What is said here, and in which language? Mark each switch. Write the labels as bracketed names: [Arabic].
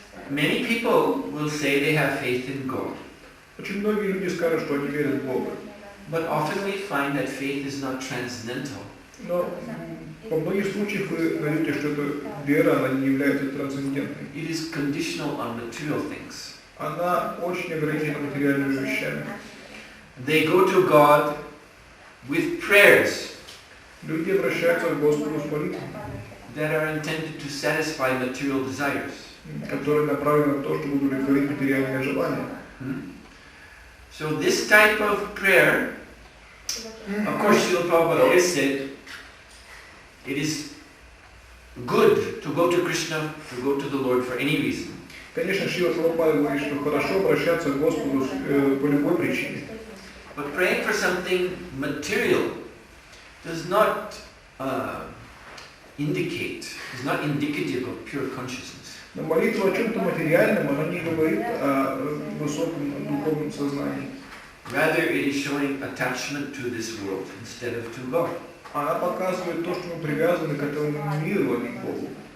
[English] Many people will say they have faith in God. [Russian] Очень многие люди скажут, что они верят в Бога. [English] But often we find that faith is not transcendental. [Russian] Но во многих случаях вы найдете, что эта вера, она не является трансцендентной. [English] It is conditional on material things. [Russian] Она очень ограничена материальными вещами. [English] They go to God with prayers [Russian] Люди обращаются к Господу с молитвами, [English] that are intended to satisfy material desires. [Russian] которые направлены на то, чтобы удовлетворить материальные желания. [English] So this type of prayer, of course, Srila Prabhupada always said, it is good to go to Krishna, to go to the Lord for any reason. [Russian] Конечно, Шрила Прабхупада говорит, что хорошо обращаться к Господу по любой причине. [English] But praying for something material does not indicate, is not indicative of pure consciousness. [Russian] Но молитва о чем-то материальном, она не говорит о высоком духовном сознании. [English] Rather, it is showing attachment to this world instead of to God. [Russian] Она показывает то, что мы привязаны к этому миру, а не к Богу.